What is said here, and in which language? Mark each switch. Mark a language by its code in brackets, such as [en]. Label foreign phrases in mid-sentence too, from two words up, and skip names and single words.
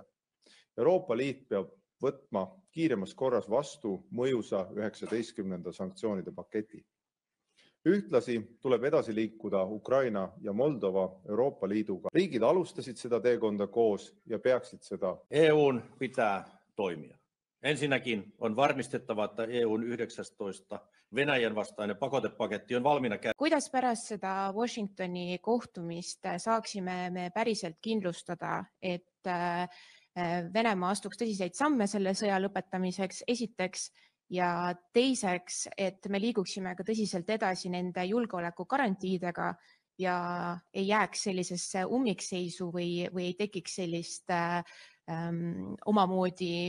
[et] Euroopa Liit peab võtma kiiremas korras vastu mõjusa 19. sanktsioonide paketi. Ühtlasi tuleb edasi liikuda Ukraina ja Moldova Euroopa Liiduga. Riigid alustasid seda teekonda koos ja peaksid seda. [fi] EUn pitää toimia. Ensinnäkin on varmistettava, että EUn 19 Venäjän vastainen pakotepaketti on valmiina. [et] Kuidas pärast seda Washingtoni kohtumist saaksime me päriselt kindlustada, et Venemaa astuks tõsiseid samme selle sõja lõpetamiseks esiteks ja teiseks, et me liiguksime ka tõsiselt edasi nende julgeolekugarantiidega ja ei jääks sellisesse ummikseisu või ei tekiks sellist omamoodi.